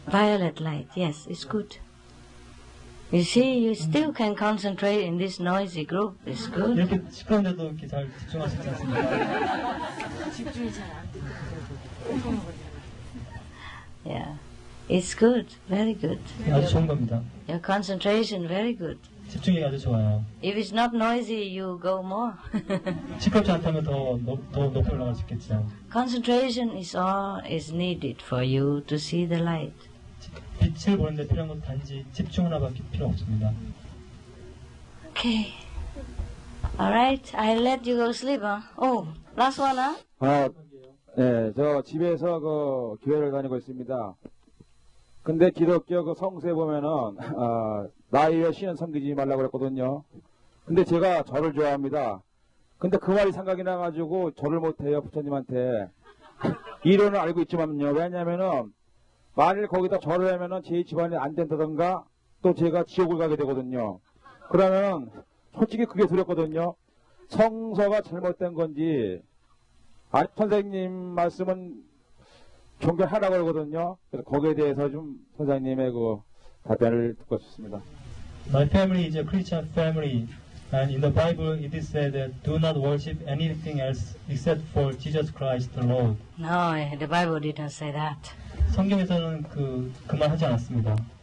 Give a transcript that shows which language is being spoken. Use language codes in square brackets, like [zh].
[en] Violet light, yes, it's good. You see, you still can concentrate in this noisy group. It's good. [ko] 이렇게 시끄러운데도 이렇게 잘 집중할 수 있지 않습니까? 집중이 잘 안 되더라고요. [en] Yeah. It's good, very good. [ko] 아주 좋은 겁니다. [en] Your concentration, very good. [ko] 집중력이 아주 좋아요. [en] If it's not noisy, you go more. [ko] 시끄럽지 않다면 더 높이 올라갈 수 있겠죠. [en] Concentration is all is needed for you to see the light. [ko] 빛을 보는데 필요한 건 단지 집중 하나밖에 필요 없습니다. [en] Okay. Alright, I'll let you go sleep, huh? Oh, last one, huh? [ko] 네, 저 집에서 그 교회를 다니고 있습니다. 근데 기독교 그 성서에 보면은 나이 외에 신은 섬기지 말라고 그랬거든요. 근데 제가 절을 좋아합니다. 근데 그 말이 생각이 나가지고 절을 못해요, 부처님한테. 이론을 알고 있지만요. 왜냐면은 만일 거기다 절을 하면은 제 집안이 안 된다던가 또 제가 지옥을 가게 되거든요. 그러면은 솔직히 그게 두렵거든요. 성서가 잘못된 건지 아니 선생님 말씀은 존경하라고 그러거든요. 그래서 거기에 대해서 좀 선생님의 그 답변을 듣고 싶습니다. [en] My family is a Christian family, and in the Bible it is said that do not worship anything else except for Jesus Christ the Lord. No, the Bible didn't say that. [ko] 성경에서는 그 말 하지 않았습니다.